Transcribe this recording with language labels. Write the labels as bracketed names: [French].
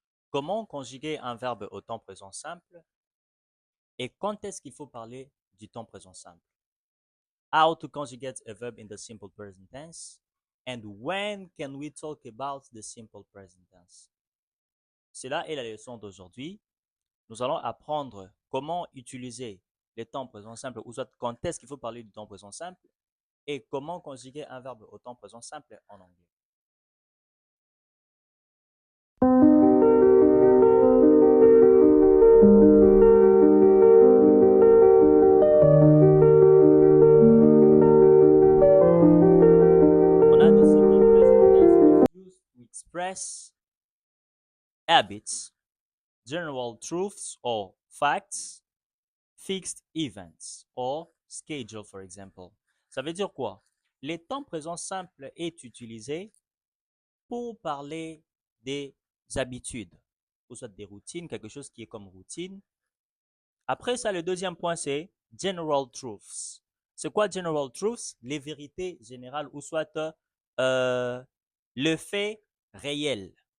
[French] Comment conjuguer un verbe au temps présent simple et quand est-ce qu'il faut parler du temps présent simple? [English] How to conjugate a verb in the simple present tense and when can we talk about the simple present tense? [French] C'est là est la leçon d'aujourd'hui. Nous allons apprendre comment utiliser les temps présent simple ou soit quand est-ce qu'il faut parler du temps présent simple et comment conjuguer un verbe au temps présent simple en anglais. On a [English] the simple present tense is used to express habits, general truths or facts, fixed events or schedule, for example. [French] Ça veut dire quoi? Les temps présents simples est utilisé pour parler des habitudes, ou soit des routines, quelque chose qui est comme routine. Après ça, le deuxième point, c'est [English] general truths. [French] C'est quoi general truths? Les vérités générales, ou soit le fait réel.